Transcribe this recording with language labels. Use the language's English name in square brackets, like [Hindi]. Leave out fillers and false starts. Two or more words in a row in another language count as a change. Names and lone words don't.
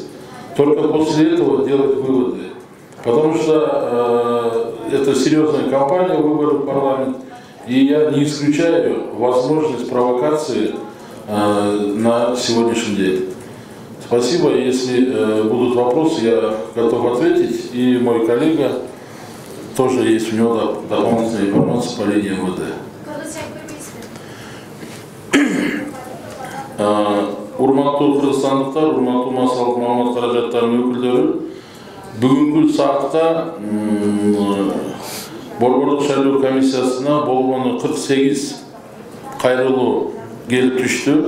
[Russian] Только после этого делать выводы. Потому что это серьезная кампания выборов в парламент, и я не исключаю возможность провокации на сегодняшний день. Спасибо. Если будут вопросы, я готов ответить. И мой коллега, тоже есть у него дополнительная информация по линии МВД. [Kyrgyz] Урматтуу кыргызстандыктар, урматтуу массалык маалымат каражаттарынын өкүлдөрү, бүгүнкү саатта Борбордук шайлоо комиссиясына болгону 48 кайрылуу келип түштү.